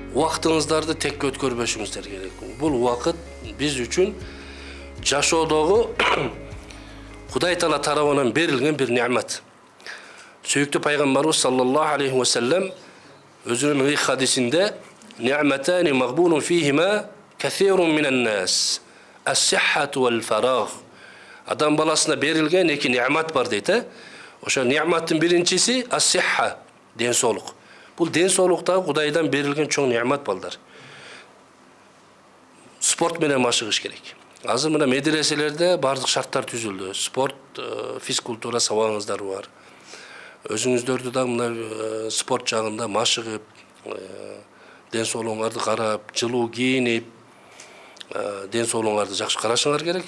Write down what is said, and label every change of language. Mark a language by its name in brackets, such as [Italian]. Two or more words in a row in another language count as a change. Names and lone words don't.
[Kyrgyz] убактыңыздарды текке өткөрбөшүңүздөр керек. Бул убакыт биз үчүн жашоодогу Кудай Таала тарабынан берилген бир немат. Сүйүктүү пайгамбарыбыз [Arabic] صلى الله عليه وسلم [Kyrgyz] өзүнүн хадисинде [Arabic] "نعمتان مغبون فيهما كثير من الناس. الصحة والفراغ." [Kyrgyz] Адам баласына берилген эки немат бар дейт. Ошо нематтын биринчиси as-sihha, ден соолук. Бул ден соолуктагы Кудайдан берилген чоң немат балдар. Спорт менен машыгыш керек. Азыр мына медреселерде бардык шарттар түзүлдү. Спорт, физкультура сабагыңыздар бар. Өзүңүздөрдү да мына спорт жагында машыгып, ден соолугуңарды карап, жылуу кийинип, ден соолугуңарды жакшы карашыңар керек.